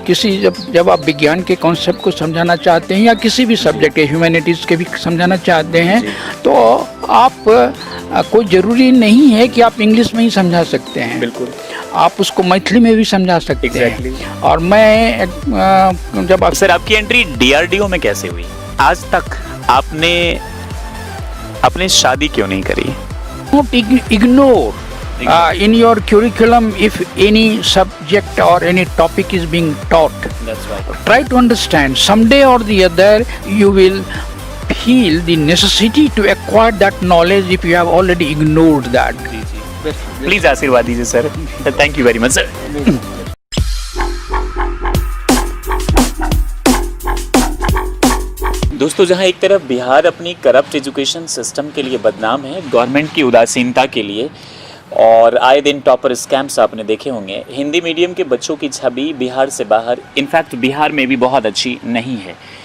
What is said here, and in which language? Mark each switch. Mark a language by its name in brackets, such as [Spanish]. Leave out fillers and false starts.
[Hindi] किसी जब आप विज्ञान के कॉन्सेप्ट को समझाना चाहते हैं या किसी भी सब्जेक्ट के ह्यूमैनिटीज़ के भी समझाना चाहते हैं, तो आप कोई ज़रूरी नहीं है कि आप इंग्लिश में ही समझा सकते हैं। बिल्कुल, आप उसको मैथिली में भी समझा सकते हैं। और मैं जब आप सर, आपकी एंट्री डीआरडीओ में कैसे हुई? आज तक आपने अपनी शादी क्यों नहीं करी? [English] Don't ignore in your curriculum if any subject or any topic is being taught. That's right. Try to understand. Someday or the other, you will feel the necessity to acquire that knowledge if you have already ignored that. [Hindi] Please आशीर्वाद दीजिए sir. [English] Thank you very much sir. [Hindi] दोस्तों, जहां एक तरफ बिहार अपनी corrupt education system के लिए बदनाम है, गवर्नमेंट की उदासीनता के लिए, और आए दिन टॉपर स्कैम्स आपने देखे होंगे, हिंदी मीडियम के बच्चों की छवि बिहार से बाहर, इनफैक्ट बिहार में भी बहुत अच्छी नहीं है।